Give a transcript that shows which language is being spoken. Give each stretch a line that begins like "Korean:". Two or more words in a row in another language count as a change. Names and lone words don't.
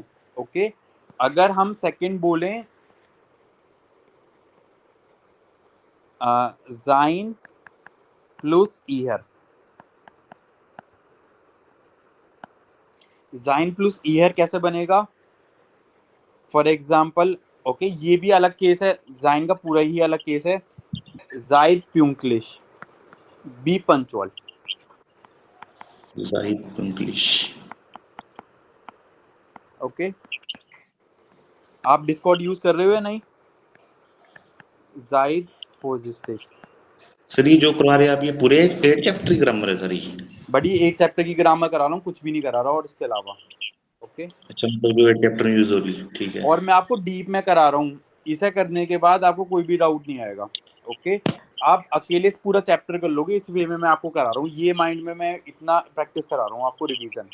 Hindi: ओके, अगर हम सेकंड बोलें जाइन प्लस ईयर, जाइन प्लस ईयर कैसे बनेगा?
English: For example,
Hindi: ओके, ये भी अलग केस है, जाइन का पूरा ही अलग केस है।
German: Seid pünktlich.
English: Be punctual.
German: Seid English.
Hindi: ओके आप डिस्कॉर्ड यूज कर रहे हो या नहीं?
German: Seid vorsichtig.
Hindi: सर ये जो करवा रहे हैं आप ये पूरे 8 चैप्टर की ग्रामर है सर ये? बड़ी एक चैप्टर की ग्रामर करा रहा हूँ, कुछ भी नहीं करा रहा और इसके अलावा। ओके अच्छा मतलब जो 8 चैप्टर यूज होगी, ठीक है। और मैं आपको डीप में करा रहा हूँ, इसे करने के बाद आपको कोई भी डाउट नहीं आएगा। ओके आप अकेले पूरा चैप्टर कर लोगे, इस वे में मैं आपको करा रहा हूँ, ये माइंड में मैं इतना प्रैक्टिस करा रहा हूँ आपको रिवीजन।